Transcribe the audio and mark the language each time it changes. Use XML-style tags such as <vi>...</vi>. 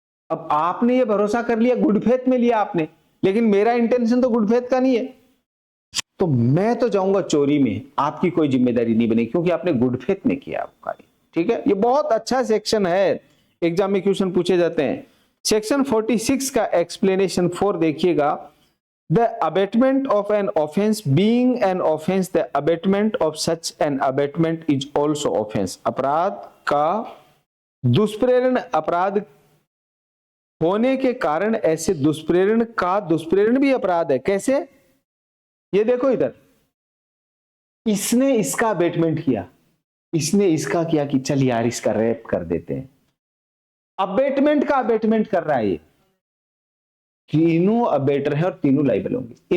<hi>अब आपने ये भरोसा कर लिया, गुड फेथ में लिया आपने, लेकिन मेरा इंटेंशन तो गुड फेथ का नहीं है, तो मैं तो जाऊंगा चोरी में, आपकी कोई जिम्मेदारी नहीं बनेगी, क्योंकि आपने गुड फेथ में किया कार्य। ठीक है, ये बहुत अच्छा सेक्शन है, एग्जाम में क्वेश्चन पूछे जाते हैं। सेक्शन 46 का एक्सप्लेनेशन 4 देखिएगा।</hi> <en>The abatement of an offense being an offense, the abatement of such an abatement is also offense.</en> <hi>अपराध का दुष्प्रेरण अपराध होने के कारण ऐसे दुष्प्रेरण का दुष्प्रेरण भी अपराध है। कैसे? ये देखो इधर, इसने इसका अबेटमेंट किया, इसने इसका किया कि चल यार इसका रेप कर देते हैं। अबेटमेंट का अबेटमेंट कर रहा है ये, तीनों अबेटर है और तीनों लाइबल होंगे।</hi>